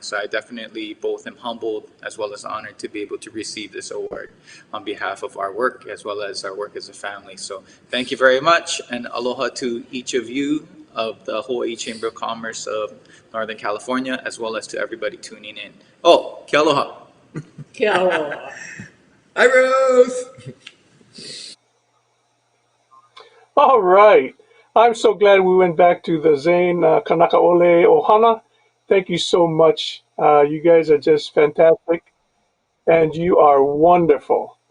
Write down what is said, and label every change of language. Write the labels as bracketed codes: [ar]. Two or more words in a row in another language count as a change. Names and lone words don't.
[en] So I definitely both am humbled as well as honored to be able to receive this award on behalf of our work as well as our work as a family. So thank you very much, and aloha to each of you of the Hawaii Chamber of Commerce of Northern California, as well as to everybody tuning in. [haw] Oh, ke aloha. Ke aloha. [en] Hi, Ruth. All right. I'm so glad we went back to the Zane Kanakaole Ohana. Thank you so much. You guys are just fantastic, and you are wonderful.